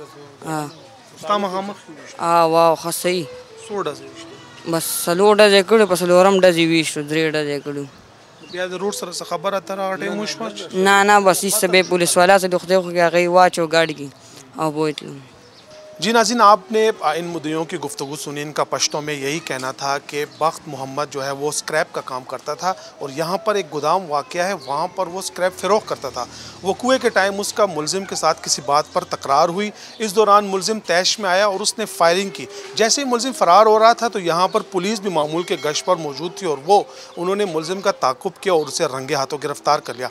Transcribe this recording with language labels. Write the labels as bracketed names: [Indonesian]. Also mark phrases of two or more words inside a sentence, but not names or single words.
[Pashto] ستا مخامخ واو ښه صحیح څو ډزې وشتې؟ بس څلور ډزې کړو په څلورم ډز یې ویشتو 3 ډزې کړو. بیا د روډ سره څه خبره ته هغه ټایم وشوه؟ نه بس هېڅ څه به یې پولیس والا څه د خدای خو کې هغه یې واچو ګاډي کې او بوتلو. [Urdu] جی ناظرین، آپ نے ان مدعوں کی گفتگو سنی۔ ان کا پشتو میں یہی کہنا تھا کہ بخت محمد جو ہے وہ اسکریپ کا کام کرتا تھا اور یہاں پر ایک گودام واقع ہے، وہاں پر وہ اسکریپ فروخت کرتا تھا. وقوعے کے ٹائم اس کا ملزم کے ساتھ کسی بات پر تکرار ہوئی. اس دوران ملزم طیش میں آیا اور اس نے فائرنگ کی۔ جیسے ہی ملزم فرار ہو رہا تھا تو یہاں پر پولیس بھی معمول کے گشت پر موجود تھی اور انہوں نے ملزم کا تعاقب کیا اور اسے رنگے ہاتھوں گرفتار کر لیا.